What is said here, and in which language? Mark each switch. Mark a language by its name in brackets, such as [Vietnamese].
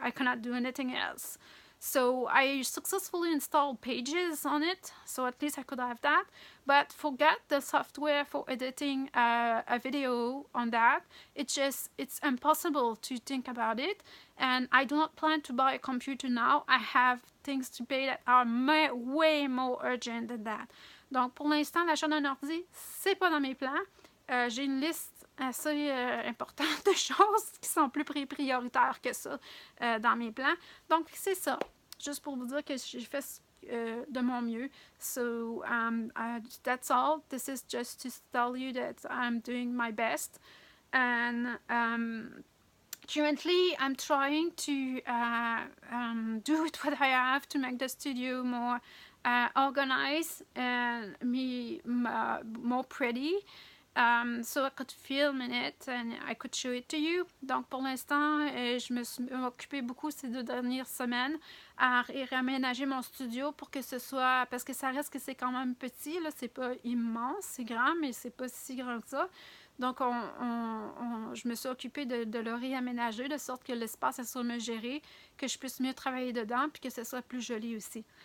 [English] I cannot do anything else. So I successfully installed Pages on it, so at least I could have that. But forget the software for editing a video on that. It's impossible to think about it. And I do not plan to buy a computer now. I have things to pay that are way more urgent than that. [French] Donc pour l'instant, l'achat d'un ordi, c'est pas dans mes plans. J'ai une liste assez importante de choses qui sont plus prioritaires que ça dans mes plans. Donc, c'est ça. Juste pour vous dire que j'ai fait de mon mieux. [English] So, that's all. This is just to tell you that I'm doing my best. And currently, I'm trying to do with what I have to make the studio more organized and more pretty. So I could film in it and I could show it to you. [French] Donc pour l'instant, je me suis occupée beaucoup ces 2 dernières semaines à réaménager mon studio pour que ce soit, parce que ça reste que c'est quand même petit, là, c'est pas immense, c'est grand, mais c'est pas si grand que ça. Donc je me suis occupée de le réaménager de sorte que l'espace soit mieux géré, que je puisse mieux travailler dedans, puis que ce soit plus joli aussi.